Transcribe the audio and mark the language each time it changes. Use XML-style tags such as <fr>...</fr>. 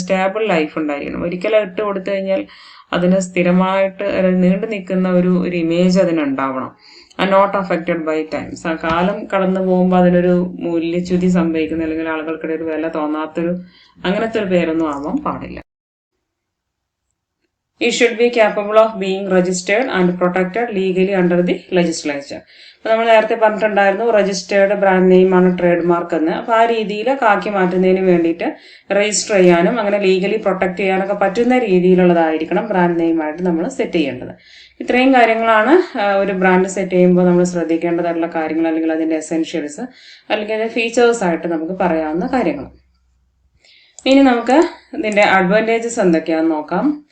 <ml>Stable life ഉണ്ടായിരിക്കണം. ഒരിക്കലും ഇട്ട് കൊടുത്തു കഴിഞ്ഞാൽ അതിന് സ്ഥിരമായിട്ട് നീണ്ടു നിൽക്കുന്ന ഒരു image അതിനുണ്ടാവണം.</ml> <en>not affected by time,</en> <ml>കാലം കടന്നു പോകുമ്പോൾ അതിനൊരു മൂല്യച്യുതി സംഭവിക്കുന്ന അല്ലെങ്കിൽ ആളുകൾക്കിടെ ഒരു വില തോന്നാത്തൊരു അങ്ങനത്തെ ഒരു പേരൊന്നും ആവാൻ പാടില്ല.</ml> <en>It should be capable of being registered and protected legally under the legislature.</en> <ml>അപ്പൊ നമ്മൾ നേരത്തെ പറഞ്ഞിട്ടുണ്ടായിരുന്നു രജിസ്റ്റേർഡ് ബ്രാൻഡ് നെയിമാണ് ട്രേഡ് മാർക്ക് എന്ന്. അപ്പൊ ആ രീതിയിൽ കാക്കി മാറ്റുന്നതിന് വേണ്ടിയിട്ട് രജിസ്റ്റർ ചെയ്യാനും അങ്ങനെ ലീഗലി പ്രൊട്ടക്ട് ചെയ്യാനൊക്കെ പറ്റുന്ന രീതിയിലുള്ളതായിരിക്കണം ബ്രാൻഡ് നെയിമായിട്ട് നമ്മൾ സെറ്റ് ചെയ്യേണ്ടത്. ഇത്രയും കാര്യങ്ങളാണ് ഒരു ബ്രാൻഡ് സെറ്റ് ചെയ്യുമ്പോൾ നമ്മൾ ശ്രദ്ധിക്കേണ്ടതായിട്ടുള്ള കാര്യങ്ങൾ, അല്ലെങ്കിൽ അതിന്റെ എസെൻഷ്യൽസ് അല്ലെങ്കിൽ അതിന്റെ ഫീച്ചേഴ്സ് ആയിട്ട് നമുക്ക് പറയാവുന്ന കാര്യങ്ങൾ. ഇനി നമുക്ക് ഇതിന്റെ അഡ്വാൻറ്റേജസ് എന്തൊക്കെയാണെന്ന് നോക്കാം.</ml>